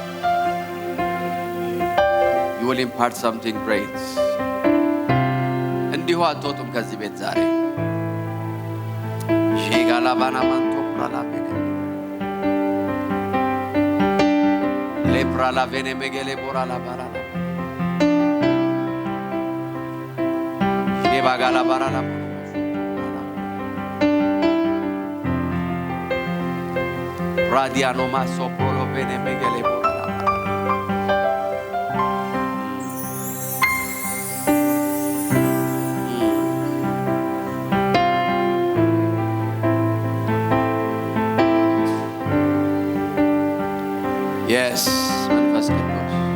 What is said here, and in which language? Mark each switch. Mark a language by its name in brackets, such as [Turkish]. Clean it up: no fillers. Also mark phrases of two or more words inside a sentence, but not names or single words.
[English] You will impart something great. [Amharic] እንዲሁ አትወጡም ከዚህ ቤት ዛሬ. ሼጋላባና ማንቶ ፕራላቤገ ሌፕራላቬኔ ሜጌሌ ቦራላባራ ሼባጋላባራላ Radiano maso prolo bene megele borala. [English] Yes, [Amharic] መንፈስ ቅዱስ